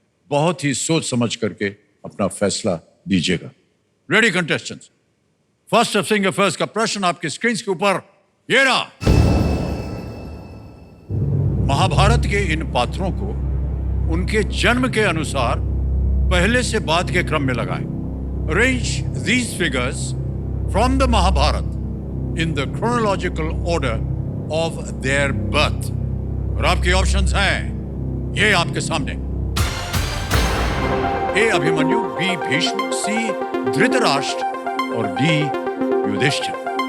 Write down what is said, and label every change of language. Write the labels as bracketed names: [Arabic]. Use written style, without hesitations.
[Hindi] बहुत ही सोच समझ करके अपना फैसला दीजिएगा। [English] ready contestants, first singer first [Hindi] का प्रश्न आपके स्क्रीन के ऊपर ये रहा। महाभारत के इन पात्रों को उनके जन्म के अनुसार पहले से बाद के क्रम में लगाएं। [English] Arrange these figures from the Mahabharata in the chronological order of their birth. [Hindi] और आपके ऑप्शंस हैं ये आपके सामने। ए अभिमन्यु, बी भीष्म, सी धृतराष्ट्र और डी युधिष्ठिर।